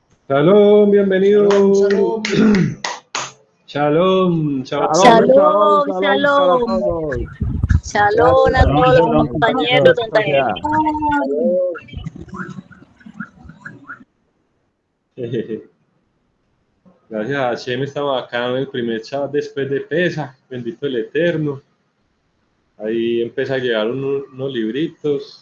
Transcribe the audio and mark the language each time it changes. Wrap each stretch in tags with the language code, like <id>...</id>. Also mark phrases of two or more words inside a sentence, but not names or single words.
<es>Shalom, bienvenidos.</es> <he>Shalom, shalom.</he> <es>Shalom, chao.</es> <he>Shalom, shalom.</he> <es>Shalom a todos los compañeros, don Daniel. Gracias a Hashem estamos acá en el primer chat después de Pesa, bendito el Eterno. Ahí empieza a llegar unos libritos.</es>